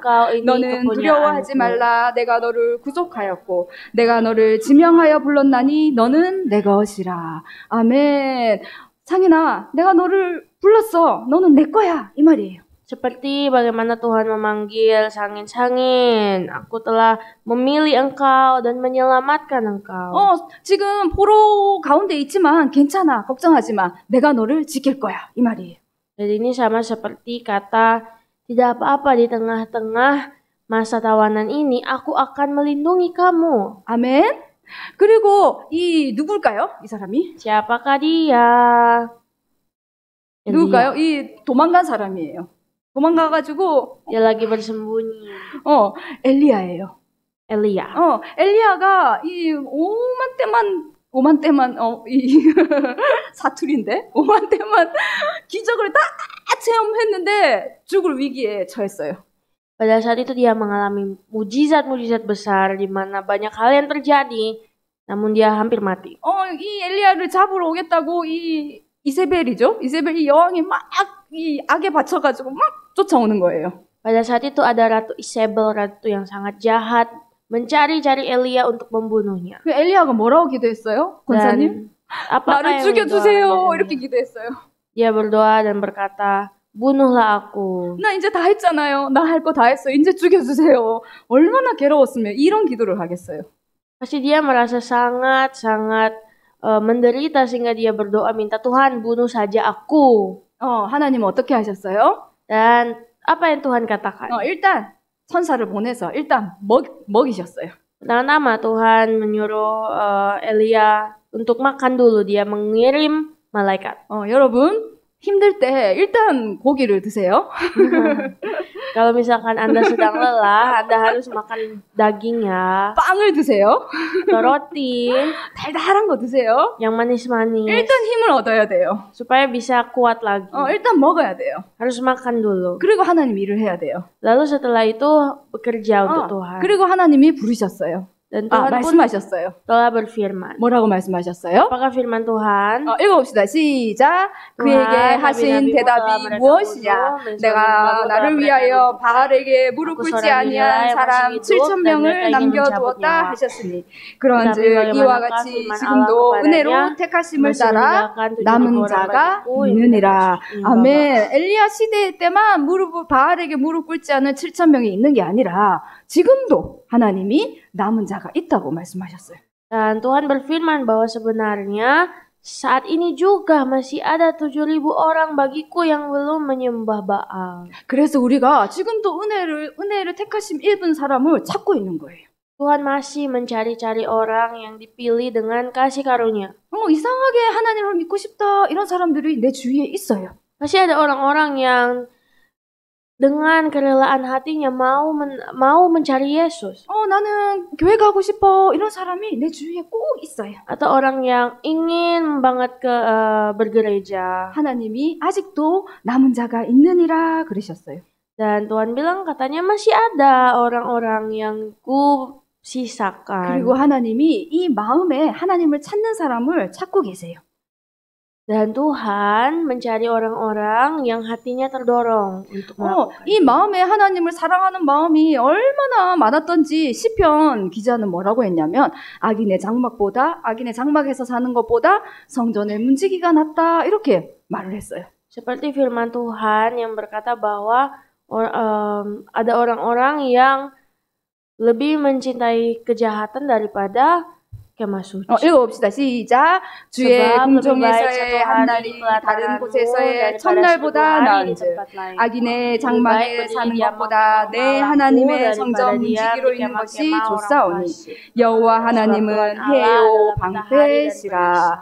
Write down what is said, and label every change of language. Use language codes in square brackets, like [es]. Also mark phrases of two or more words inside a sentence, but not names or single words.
[ko] 너는 두려워하지 말라. 내가 너를 구속하였고 내가 너를 지명하여 불렀나니 너는 내 것이라. 아멘. 상인아, 내가 너를 불렀어. 너는 내 거야. 이 말이에요. [id] Seperti bagaimana Tuhan memanggil Sangin-Sangin, aku telah memilih engkau dan menyelamatkan engkau. [ko] 지금 포로 가운데 있지만 괜찮아. 걱정하지 마. 내가 너를 지킬 거야. 이 말이에요. [id] Jadi ini sama seperti kata, tidak apa-apa di tengah-tengah masa tawanan ini, aku akan melindungi kamu. [ko] 아멘. 그리고 이 누굴까요? 이 사람이? [id] Siapakah dia? [ko] 누굴까요? 이 도망간 사람이에요. 도망가가지고 [id] Dia lagi bersembunyi. [ko] 엘리야예요. [id] Elia. [ko] 엘리야가 이 오만 때만 이 사투리인데 5만 때만 기적을 다 체험했는데 죽을 위기에 처했어요. [id] Pada saat itu dia mengalami mujizat-mujizat besar di mana banyak hal yang terjadi, namun dia hampir mati. [ko] 이 엘리야를 잡으러 오겠다고 이 이세벨이죠. 이세벨 이 여왕이 막 이 악에 받쳐가지고 막 쫓아오는 거예요. [id] Pada saat itu ada Ratu Isabel, ratu yang sangat jahat, mencari-cari Elia untuk membunuhnya. [ko] 그 엘리야가 뭐라고 기도했어요? 권사님? 나를 죽여주세요. 이렇게 기도했어요. [id] Dia berdoa dan berkata, bunuhlah aku. [ko] 나 이제 다 했잖아요. 나 할 거 다 했어. 이제 죽여주세요. 얼마나 괴로웠으면 이런 기도를 하겠어요. [id] Pasti dia merasa sangat menderita sehingga dia berdoa minta Tuhan bunuh saja aku. [ko] 하나님은 어떻게 하셨어요? [id] Dan apa yang Tuhan katakan? [ko] 일단 천사를 보내서 일단 먹이셨어요. [id] Pertama Tuhan menyuruh Elia untuk makan dulu. Dia mengirim malaikat. [ko] 여러분 힘들 때 일단 고기를 드세요. [id] Kalau misalkan Anda sedang lelah, Anda harus makan daging ya. [ko] 빵을 드세요. [id] Atau roti. [ko] 달달한 거 드세요. [id] Yang manis-manis. [ko] 일단 힘을 얻어야 돼요. [id] Supaya bisa kuat lagi. [ko] 일단 먹어야 돼요. [id] Harus makan dulu. [ko] 그리고 하나님 일을 해야 돼요. [id] Lalu setelah itu bekerja untuk Tuhan. [ko] 그리고 하나님이 부르셨어요. [id] Dan Tuhan [ko] 말씀하셨어요. [id] telah berfirman. [ko] 뭐라고 말씀하셨어요? [id] Apakah firman Tuhan? [ko] 읽어봅시다. 시작. 그에게 하신 대답이 무엇이냐? 내가 나를 위하여 바알에게 무릎 꿇지 아니한 사람 7,000명을 남겨두었다 하셨으니 그런즉 이와 같이 지금도 은혜로 택하심을 따라 남은 자가 있느니라. 아멘. 엘리야 시대 때만 바알에게 무릎 꿇지 않은 7,000명이 있는 게 아니라 지금도 하나님이 남은 자가 있다고 말씀하셨어요. [id] Dan Tuhan berfirman bahwa sebenarnya saat ini juga masih ada 7.000 orang bagiku yang belum menyembah Baal. [ko] 그래서 우리가 지금도 은혜를 택하심 입은 사람을 찾고 있는 거예요. [id] Tuhan masih mencari-cari orang yang dipilih dengan kasih karunia. [ko] 이상하게 하나님을 믿고 싶다 이런 사람들이 내 주위에 있어요. [id] Masih ada orang-orang yang dengan kerelaan hatinya mau mencari Yesus. [ko] 나는 교회 가고 싶어 이런 사람이 내 주위에 꼭 있어요. [id] Atau orang yang ingin banget bergereja. [ko] 하나님이 아직도 남은 자가 있느니라 그러셨어요. [id] Dan Tuhan bilang katanya masih ada orang-orang yang ku sisakan. [ko] 그리고 하나님이 이 마음에 하나님을 찾는 사람을 찾고 계세요. [id] Dan Tuhan mencari orang-orang yang hatinya terdorong untuk melakukan. [ko] 이 마음에 하나님을 사랑하는 마음이 얼마나 많았던지 시편 기자는 뭐라고 했냐면 악인의 장막에서 사는 것보다 성전의 문지기가 낫다 이렇게 말을 했어요. [id] Seperti firman Tuhan yang berkata bahwa ada orang-orang yang lebih mencintai kejahatan daripada kemah suci. [ko] 읽어봅시다. 시작. 주의 궁정에서의 한 날이 다른 곳에서의 첫날보다 나은즉 악인의 장막에 사는 것보다 내 하나님의 성전 문지기로 있는 것이 좋사오니 여호와 하나님은 해요 방패시라.